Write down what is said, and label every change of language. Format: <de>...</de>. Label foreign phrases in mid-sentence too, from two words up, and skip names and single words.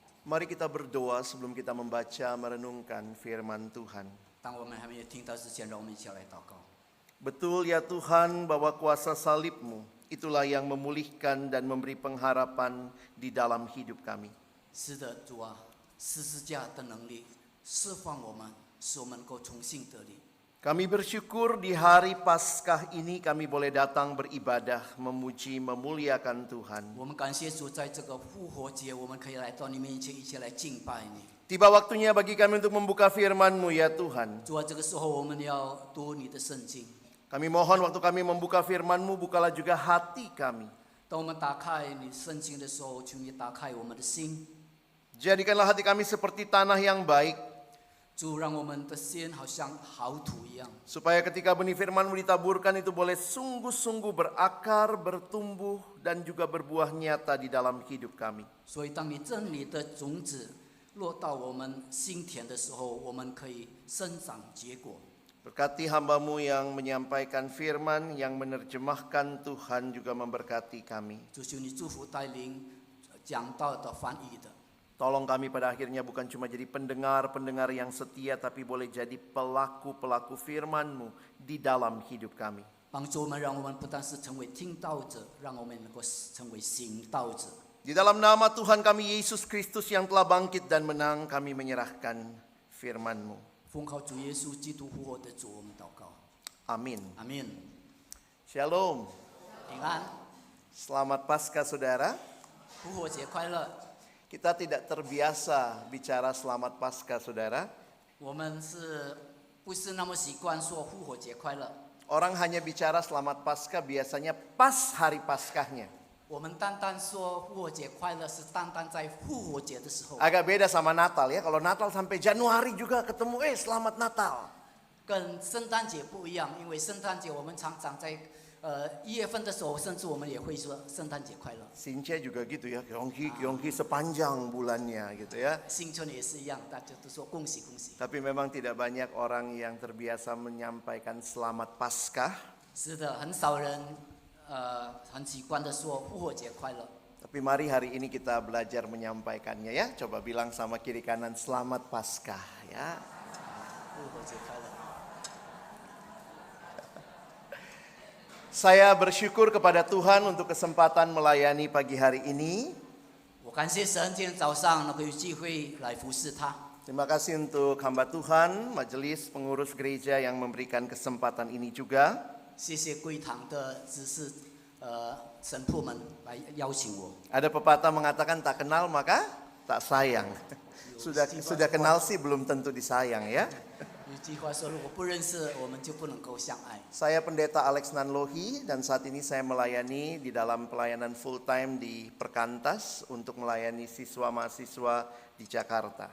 <id>Mari kita berdoa sebelum kita membaca merenungkan firman Tuhan.</id> <zh>当我们还没有听到之前，让我们一起来祷告。</zh> <id>Betul ya Tuhan bahwa kuasa salib-Mu itulah yang memulihkan dan memberi pengharapan di dalam hidup kami.</id> <zh>是的，主啊，十字架的能力释放我们，使我们能够重新得力。</zh> <id>Kami bersyukur di hari Paskah ini kami boleh datang beribadah, memuji, memuliakan Tuhan.</id> <zh>我们感谢主，在这个复活节，我们可以来到你面前，一起来敬拜你。</zh> <id>Tiba waktunya bagi kami untuk membuka firman-Mu ya Tuhan.</id> <zh>主啊，这个时候我们要读你的圣经。</zh> <id>Kami mohon waktu kami membuka firman-Mu, bukalah juga hati kami.</id> <zh>当我们打开你圣经的时候，求你打开我们的心。</zh> <id>Jadikanlah hati kami seperti tanah yang baik,</id> <zh>主，让我们的心好像好土一样，</zh> <id>supaya ketika benih firman-Mu ditaburkan itu boleh sungguh-sungguh berakar, bertumbuh, dan juga berbuah nyata di dalam hidup kami.</id> <zh>所以当你真理的种子落到我们心田的时候，我们可以生长结果。</zh> <id>Berkati hamba-Mu yang menyampaikan firman, yang menerjemahkan, Tuhan juga memberkati kami.</id> <zh>主，求你祝福带领讲道的翻译的。</zh> <id>Tolong kami pada akhirnya bukan cuma jadi pendengar-pendengar yang setia, tapi boleh jadi pelaku-pelaku firman-Mu di dalam hidup kami.</id> <zh>帮助我们，让我们不但是成为听道者，让我们能够成为行道者。</zh> <id>Di dalam nama Tuhan kami Yesus Kristus yang telah bangkit dan menang, kami menyerahkan firman-Mu.</id> <zh>奉靠主耶稣基督复活的主，我们祷告。</zh> <id>Amin.</id> <zh>阿门。</zh> <id>Shalom.</id> <zh>平安，</zh> <id>Selamat Paskah saudara.</id> <zh>复活节快乐。</zh> <id>Kita tidak terbiasa bicara selamat Paskah saudara.</id> <zh>我们不是那么习惯说复活节快乐？</zh> <id>Orang hanya bicara selamat Paskah biasanya pas hari Paskahnya. 我们单单说复活节快乐，是单单在复活节的时候。 Agak beda sama Natal ya. Kalau Natal sampai Januari juga ketemu, selamat Natal.</id> <zh>跟圣诞节不一样，因为圣诞节我们常常在1月份的时候，甚至我们也会说圣诞节快乐。</zh> <id>Sinca juga gitu ya, Yongki sepanjang bulannya gitu ya.</id> <zh>新春也是一样，大家都说恭喜恭喜。</zh> <id>Tapi memang tidak banyak orang yang terbiasa menyampaikan selamat Paskah.</id> <zh>是的，很少人很习惯的说复活节快乐。</zh> <id>Tapi mari hari ini kita belajar menyampaikannya ya. Coba bilang sama kiri kanan selamat Paskah ya.</id> <zh>复活节快乐。</zh> <id>Saya bersyukur kepada Tuhan untuk kesempatan melayani pagi hari ini.</id> <zh>我感谢神，今天早上能够有机会来服侍他。</zh> <id>Terima kasih untuk hamba Tuhan, majelis pengurus gereja yang memberikan kesempatan ini juga.</id> <zh>谢谢贵堂的执事神父们来邀请我。</zh> <id>Ada pepatah mengatakan tak kenal maka tak sayang. Sudah kenal sih belum tentu disayang ya.</id> <zh>有句话说，如果不认识，我们就不能够相爱。</zh> <id>Saya pendeta Alex Nanlohi dan saat ini saya melayani di dalam pelayanan</id> <en>full time</en> <id>di Perkantas untuk melayani siswa mahasiswa di Jakarta.</id>